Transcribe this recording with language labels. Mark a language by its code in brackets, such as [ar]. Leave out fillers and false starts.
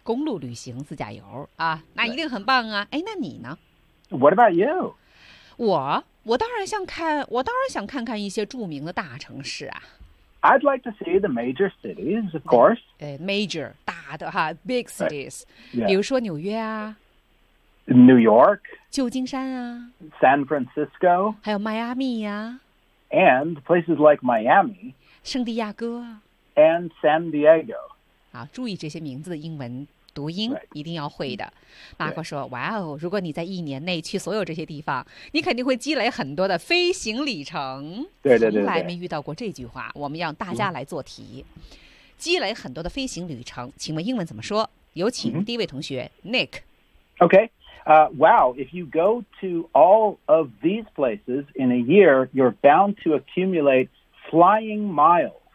[zh] 公路旅行自驾游啊，那一定很棒啊。哎，那你呢 [en] ？What about you? [zh] 我当然想看，我当然想看看一些著名的大城市啊。 [en] I'd like to see the major cities, of course. [zh] 哎 ，major 大的哈 ， [en] big cities， [zh] 比如说纽约啊。 [en] New York, [zh] 旧金山啊 [en] San Francisco, [zh] 还有 Miami 啊 [en] and places like Miami, [zh] 圣地亚哥 [en] and San Diego. [zh] 好，注意这些名字的英文读音、 [en] right. [zh] 一定要会的。马克说：“哇哦，如果你在一年内去所有这些地方，你肯定会积累很多的飞行里程。” 对对对，从来没遇到过这句话。我们让大家来做题、嗯，积累很多的飞行旅程，请问英文怎么说？有请第一位同学、嗯、Nick。 [en] Okay. Wow, if you go to all of these places in a year, you're bound to accumulate flying miles.